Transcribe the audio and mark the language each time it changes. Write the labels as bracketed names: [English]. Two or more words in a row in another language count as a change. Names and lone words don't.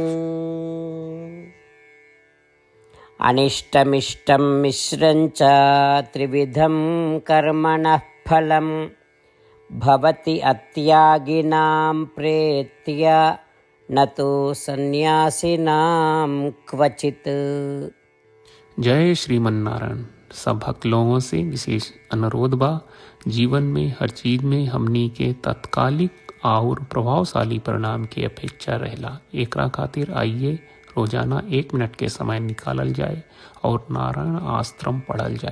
[Sanskrit] अनिष्टमिष्टं मिश्रंच त्रिविधं कर्मणः फलं भवति अत्यागिनां प्रेत्या न तो सन्यासिनां क्वचित्। [Bhojpuri] जय श्रीमन नारायण। सब भक्त लोगों से विशेष अनुरोध बा, जीवन में हर चीज में हमनी के तत्कालिक और प्रभावशाली परिणाम की अपेक्षा रहेला। एकरा खातिर आइए रोजाना 1 मिनट के समय निकालल जाए और नारायण आश्रम पढ़ल जाए।